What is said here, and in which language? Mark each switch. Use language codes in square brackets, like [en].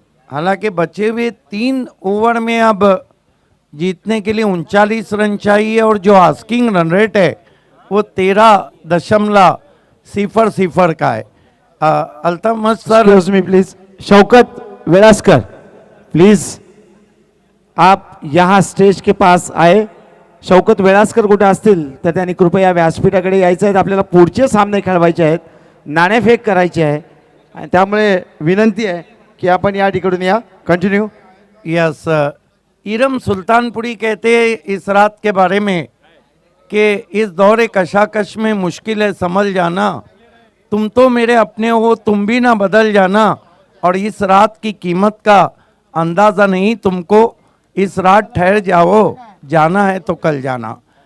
[hi] हालांकि बचे हुए 3 ओवर में अब जीतने के लिए 39 रन चाहिए और जो आस्किंग रन रेट है वो 13.00 का है। अल्तमत sir, excuse मी please, Shaukat वेलास्कर please आप यहाँ स्टेज के पास आए। [mr] शौकत वेलास्कर कुठे असतील तर त्यांनी कृपया व्यासपीठाकडे यायचं आहे, आपल्याला पुढचे सामने खेळवायचे आहेत, नाणेफेक करायची आहे आणि त्यामुळे विनंती आहे की आपण या ठिकाणून या। [en] Continue. [hi] यस, इरम सुल्तानपुरी कहते हैं इस रात के बारे में कि इस दौरे कशाकश में मुश्किल है संभल जाना, तुम तो मेरे अपने हो, तुम भी ना बदल जाना, और इस रात की कीमत का अंदाज़ा नहीं तुमको, इस रात ठहर जाओ, जाना है तो कल जाना।